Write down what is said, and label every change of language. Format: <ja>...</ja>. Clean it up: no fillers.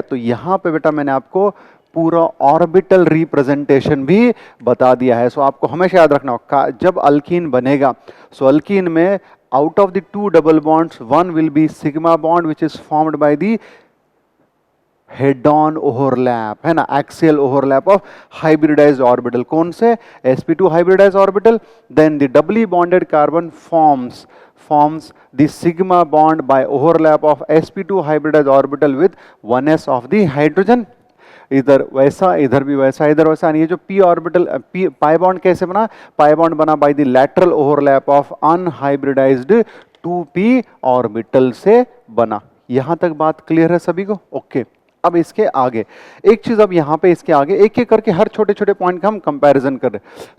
<hi>तो यहां पे बेटा मैंने आपको पूरा ऑर्बिटल रिप्रेजेंटेशन भी बता दिया है। सो आपको हमेशा याद रखना होगा जब अल्कीन बनेगा, सो अल्कीन में</hi> <en>out of the 2 double bonds 1 will be sigma bond which is formed by the head on overlap,</en> <hi>है ना,</hi> <en>Axial overlap of hybridized orbital.</en> <hi>कौन से? sp2 hybridised orbital.</hi> <en>Then the doubly bonded carbon forms the sigma bond by overlap of sp2 hybridized orbital with 1s of the hydrogen।</en> <hi>इधर वैसा, इधर भी वैसा, इधर वैसा। ये जो p ऑर्बिटल पाई बॉन्ड कैसे बना? पाई बॉन्ड बना</hi> <en>by the lateral overlap of unhybridized 2p orbital</en> <hi>से बना। यहां तक बात क्लियर है सभी को? ओके। अब इसके आगे एक चीज, अब यहां पे इसके आगे एक एक करके हर छोटे छोटे पॉइंट का हम कंपैरिजन कर रहे हैं।</hi>